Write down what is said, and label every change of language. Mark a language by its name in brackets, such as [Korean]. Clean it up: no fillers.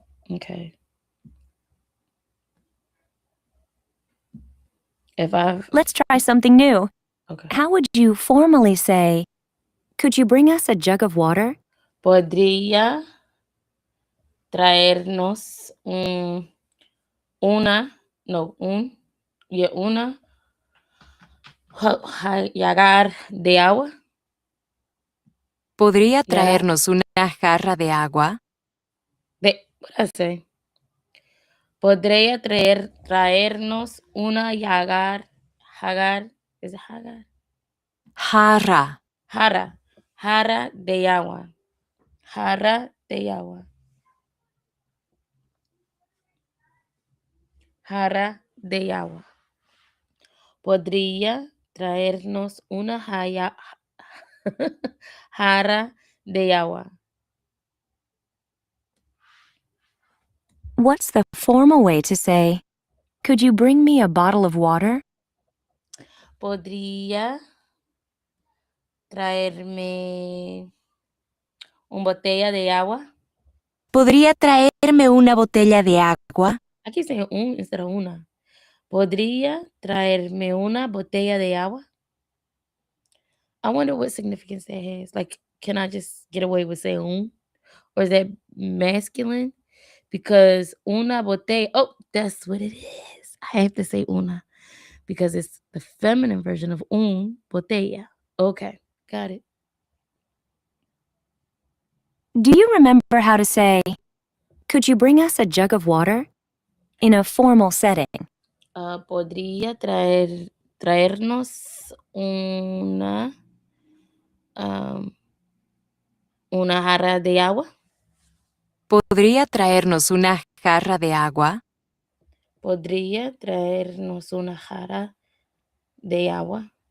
[English] Okay. Let's try something new. Okay. How would you formally say, could you bring us a jug of water? [Spanish] Podría traernos una llagar de agua. ¿Podría traernos una jarra de agua? [English] What I say? [Spanish] Podría traernos una jagar, [English] is it jagar? [Spanish] Jarra de agua. Jarra de agua. Jarra de agua. Podría traernos una jarra de agua. [English] What's the formal way to say, could you bring me a bottle of water? [Spanish] Podría traerme una botella de agua. ¿Podría traerme una botella de agua? [English] I keep saying instead of una. [Spanish] Podría traerme una botella de agua. [English] I wonder what significance that has. Like, can I just get away with saying or is that masculine? Because [Spanish] una botella. [English] Oh, that's what it is. I have to say una because it's the feminine version of botella. Okay, got it. Do you remember how to say, could you bring us a jug of water? In a formal setting. [Spanish] Podría traernos una jarra de agua. ¿Podría traernos una jarra de agua? Podría traernos una jarra de agua.